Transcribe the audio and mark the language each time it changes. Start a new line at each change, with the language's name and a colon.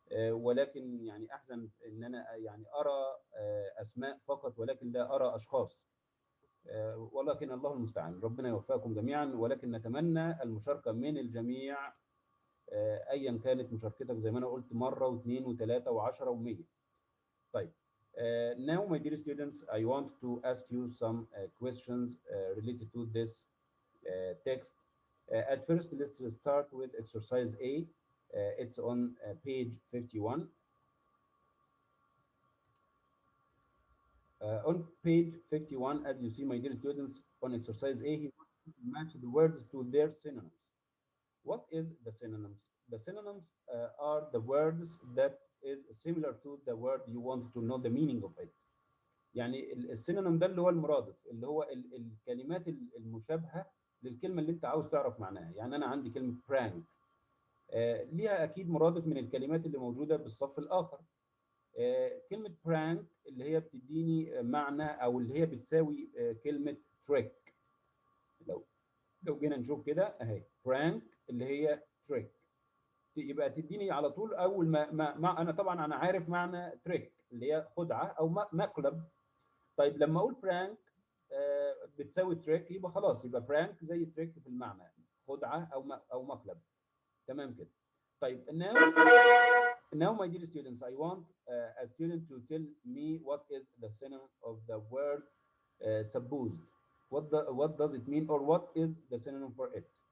Arabic: ولكن يعني احزن ان انا يعني ارى اسماء فقط ولكن لا ارى اشخاص. ولكن الله المستعان، ربنا يوفقكم جميعا، ولكن نتمنى المشاركه من الجميع ايا كانت مشاركتك، زي ما انا قلت مره واثنين وثلاثه وعشرة و100.
English: طيب now my dear students, I want to ask you some questions related to this text. At first, let's start with exercise A. It's on page 51. On page 51, as you see, my dear students, on exercise A, he match the words to their synonyms. What is the synonyms? The synonyms are the words that is similar to the word you want to know the meaning of it.
Arabic: يعني السينونيم ده اللي هو المرادف، اللي هو الكلمات المشابهة للكلمة اللي انت عاوز تعرف معناها. يعني انا عندي كلمة prank، ليها اكيد مرادف من الكلمات اللي موجوده بالصف الاخر. كلمه prank اللي هي بتديني معنى او اللي هي بتساوي كلمه trick. لو جينا نشوف كده اهي prank اللي هي trick، يبقى تديني على طول اول ما انا طبعا انا عارف معنى trick اللي هي خدعه او مقلب. طيب لما اقول prank بتساوي trick، يبقى خلاص يبقى prank زي trick في المعنى، خدعه او مقلب. تمام كده.
English: طيب now my dear students, I want a student to tell me what is the synonym of the word supposed. What does it mean, or what is the synonym for it?